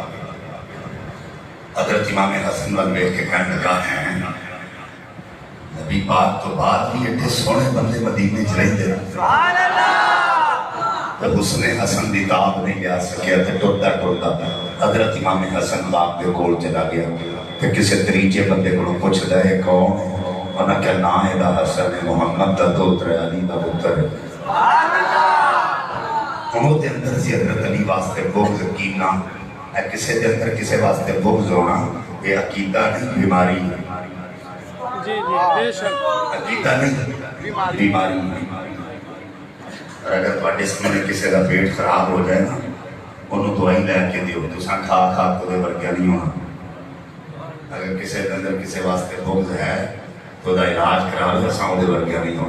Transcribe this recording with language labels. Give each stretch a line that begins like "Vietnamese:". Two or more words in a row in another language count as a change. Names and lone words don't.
Punjabi: حضرت امام حسن وال ویکھ کے کہنے لگا ہے نبی پاک تو بعد بھی ایڈے سونے بندے مدینے چ رہندے
Arabic: سبحان اللہ
Punjabi: تو حسن حسن دی تاب نہیں لیا سکیا تے ٹردا حضرت امام حسن پاک دے کول چلا گیا تے کسے تریجے بندے کولوں پوچھدا ہے کون ہے انہاں کہ نا ہے حسن محمد دا دوتر علی دا پتر
Arabic: سبحان اللہ
Punjabi: انہوں دے اندر سی حضرت علی واسطے بغض کینا ہے کسے دے اندر کسے واسطے بغض ہونا یہ عقیدہ نہیں بیماری ہے جی بے شک عقیدہ نہیں بیماری ہے اور اگر تواڈے سامنے کسے دا پیٹ خراب ہو جائے نا انہوں دوائی لے کے دیو تساں کھا تو دے ورگا نہیں ہونا اگر کسے دے اندر کسے واسطے بغض ہے تو دا علاج کرا لو اساں دے ورگا نہیں ہونا